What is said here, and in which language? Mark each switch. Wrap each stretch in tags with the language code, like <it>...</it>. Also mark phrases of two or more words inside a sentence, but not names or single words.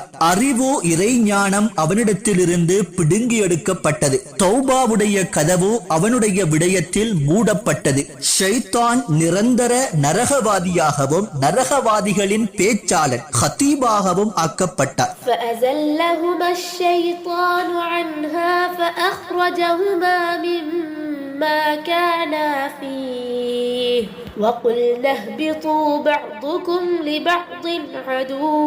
<ta>அறிவு இறை ஞானம் அவனிடத்திலிருந்து பிடுங்கி எடுக்கப்பட்டது. தௌபாவுடைய கதவு அவனுடைய விடயத்தில் மூடப்பட்டது. ஷைத்தான் நிரந்தர நரகவாதியாகவும் நரகவாதிகளின் பேச்சாளர் ஹதீபாகவும் ஆக்கப்பட்டார்.</ta> <ar>فأزلهما الشيطان عنها فأخرجهما مما كانا فيه وقلنا اهبطوا بعضكم لبعض عدو</ar>